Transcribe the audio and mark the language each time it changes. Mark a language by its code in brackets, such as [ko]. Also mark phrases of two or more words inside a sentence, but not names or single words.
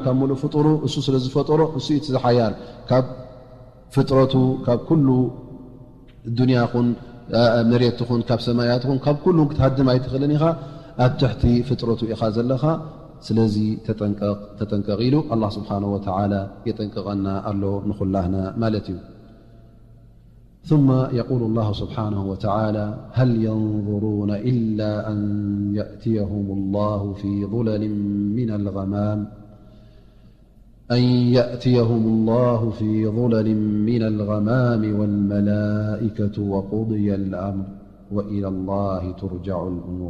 [ti] ካብ ሙሉእ ፍጡሩ እሱ ስለ ዝፈጠሮ እሱ እቲ ዝሓያል ካብ ፍጥረቱ ካብ ኩሉ ዱንያ ኹን መሬት ኹን ካብ ሰማያት ኹን ካብ ኩሉ ክትሃድም ኣይትኽእልን ኢኻ። ኣብ ትሕቲ ፍጥረቱ ኢኻ ዘለኻ። ስለዚ ተጠንቀቕ ኢሉ ኣላህ ስብሓነሁ ወተዓላ የጠንቀቐና ኣሎ ንኹላህና ማለት እዩ። [ar] ثم يقول الله سبحانه وتعالى هل ينظرون إلا أن يأتيهم الله في ظلل من الغمام والملائكة وقضي الأمر وإلى الله ترجع الأمور.